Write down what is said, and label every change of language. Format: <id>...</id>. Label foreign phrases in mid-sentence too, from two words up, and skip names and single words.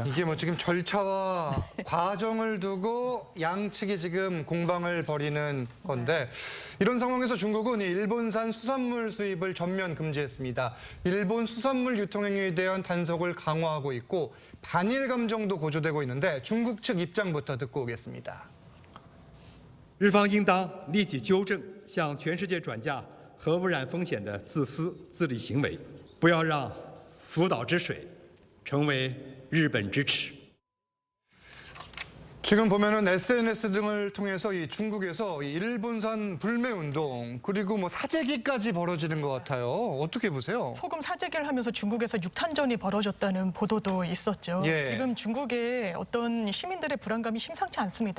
<ko>이게 뭐 지금 절차와 과정을 두고 양측이 지금 공방을 벌이는 건데 이런 상황에서 중국은 이 일본산 수산물 수입을 전면 금지했습니다. 일본 수산물 유통행위에 대한 단속을 강화하고 있고 반일 감정도 고조되고 있는데 중국 측 입장부터 듣고 오겠습니다.</ko> <zh>日方应当立即纠正向全世界转嫁核污染风险的自私自利行为，不要让福岛之水成为日本之耻。</zh> <ko>지금 보면은 SNS 등을 통해서 이 중국에서 이 일본산 불매 운동 그리고 뭐 사재기까지 벌어지는 것 같아요. 어떻게 보세요? 소금 사재기를 하면서 중국에서 육탄전이 벌어졌다는 보도도 있었죠. 예. 지금 중국의 어떤 시민들의 불안감이 심상치 않습니다.</ko>